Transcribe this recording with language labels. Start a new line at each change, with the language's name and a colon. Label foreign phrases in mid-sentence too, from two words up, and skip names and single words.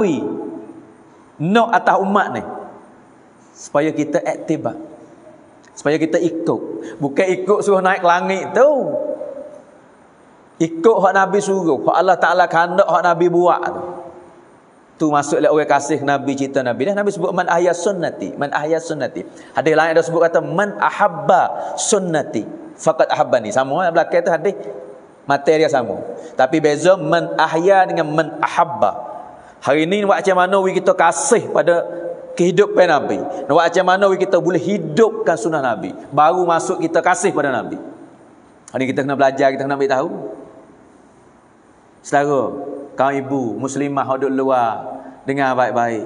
Malay: Gapo hak Nabi Nak atas umat ni. Supaya kita iktibar. Supaya kita ikut. Bukan ikut suruh naik langit tu. Ikut hak Nabi suruh. Hak Allah Ta'ala kandak hak Nabi buat tu. Tu masuk orang kasih Nabi, cerita Nabi. Dan Nabi sebut
Arabic: من أحيا سنتي. من أحيا سنتي.
Malay: Hadis lain ada sebut kata
Arabic: من أحب سنتي فقد أحبني.
Malay: Sama belakang tu hadis materi sama. Tapi beza
Arabic: من أحيا
Malay: dengan
Arabic: من أحب.
Malay: Hari ni buat macam mana kita kasih pada kehidupan Nabi. Buat macam mana kita boleh hidupkan sunnah Nabi. Baru masuk kita kasih pada Nabi. Hari ni kita kena belajar, kita kena ambil tahu. Saudara, kaum ibu muslimah duduk luar, dengar baik-baik.